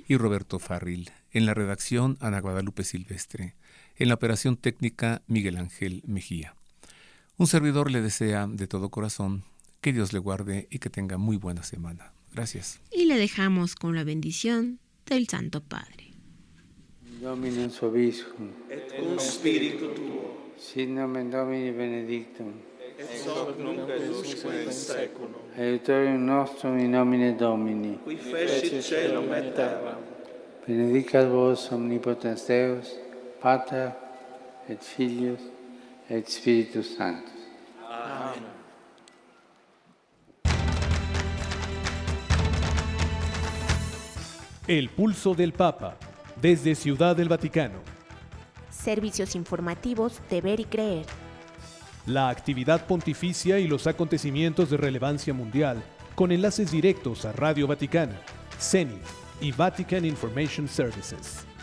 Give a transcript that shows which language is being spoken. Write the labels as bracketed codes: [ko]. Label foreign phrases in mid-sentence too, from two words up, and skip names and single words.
[es] y Roberto Farril, en la redacción Ana Guadalupe Silvestre, en la operación técnica Miguel Ángel Mejía. Un servidor le desea de todo corazón que Dios le guarde y que tenga muy buena semana. Gracias. Y le dejamos con la bendición del Santo Padre. [la] Domine vobiscum, et cum spiritu tuo, sit nomen Domini benedictum, et hoc nunc et usque in seculum. Aiutorium nostrum in nomine Domini, Qui fecit caelum et terram. benedicat vos omnipotens Deus, Pater et Filius et Spiritus Sanctus. Amen. [es] El Pulso del Papa, desde Ciudad del Vaticano. Servicios informativos de Ver y Creer. La actividad pontificia y los acontecimientos de relevancia mundial, con enlaces directos a Radio Vaticana, CENIT, y Vatican Information Services.